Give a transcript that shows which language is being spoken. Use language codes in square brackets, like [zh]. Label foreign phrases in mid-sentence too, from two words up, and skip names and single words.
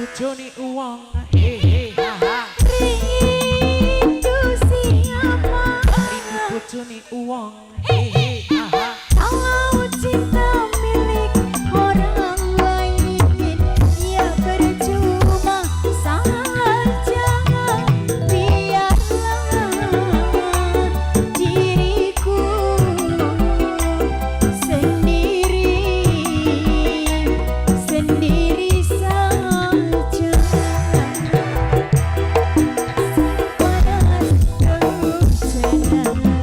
[jv] bojone uwong he ha ha [id] Rindu siapa [jv] rindu bojone uwong he ha ha [id] Kalau cinta milik orang lain ya percuma saja biarlah diriku sendiri saja panas hujan